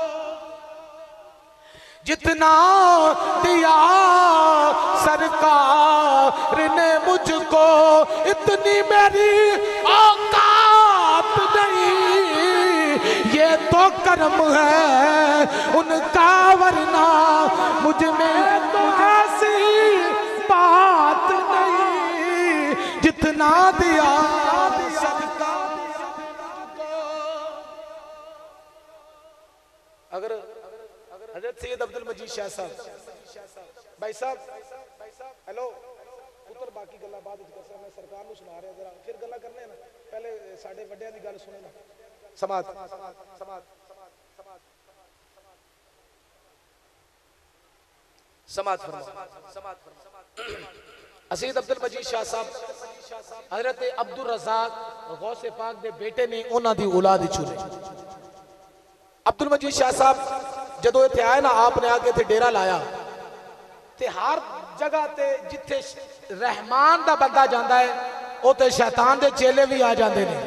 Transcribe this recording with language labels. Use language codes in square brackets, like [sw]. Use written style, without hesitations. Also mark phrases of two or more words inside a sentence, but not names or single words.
[hi] जितना दिया सरकार ने मुझको इतनी मेरी औकात नहीं, ये तो कर्म है उनका, वरना मुझ में तो ऐसी बात नहीं, जितना दिया सदका। [pa] ਅਗਰ ਹਜ਼ਰਤ ਸੱਯਦ ਅਬਦੁਲ ਮਜੀਦ ਸ਼ਾਹ ਸਾਹਬ ਭਾਈ ਸਾਹਬ, ਹੈਲੋ ਪੁੱਤਰ, ਬਾਕੀ ਗੱਲਾਂ ਬਾਦ ਕਰ ਸਕਦਾ, ਮੈਂ ਸਰਕਾਰ ਨੂੰ ਸੁਣਾ ਰਿਹਾ, ਜ਼ਰਾ ਫਿਰ ਗੱਲਾਂ ਕਰਨੇ ਨਾ, ਪਹਿਲੇ ਸਾਡੇ ਵੱਡਿਆਂ ਦੀ ਗੱਲ ਸੁਣੇ ਨਾ। ਸਮਾਤ ਸਮਾਤ ਸੱਯਦ ਅਬਦੁਲ ਮਜੀਦ ਸ਼ਾਹ ਸਾਹਬ ਹਜ਼ਰਤ ਅਬਦੁਲ ਰਜ਼ਾਕ ਗ਼ੌਸੇ ਪਾਕ ਦੇ ਬੇਟੇ ਨੇ ਉਨ੍ਹਾਂ ਦੀ ਔਲਾਦ ਚੁਣੇ। ਅਬਦੁਲ ਮਜੀਦ ਸ਼ਾਹ ਸਾਹਬ ਜਦੋਂ ਇੱਥੇ ਆਏ ਨਾ, ਆਪਣੇ ਆਕੇ ਇੱਥੇ ਡੇਰਾ ਲਾਇਆ ਤੇ ਹਰ ਜਗ੍ਹਾ ਤੇ ਜਿੱਥੇ ਰਹਿਮਾਨ ਦਾ ਬੰਦਾ ਜਾਂਦਾ ਹੈ ਉੱਥੇ ਸ਼ੈਤਾਨ ਦੇ ਚੇਲੇ ਭੀ ਆ ਜਾਂਦੇ ਨੇ।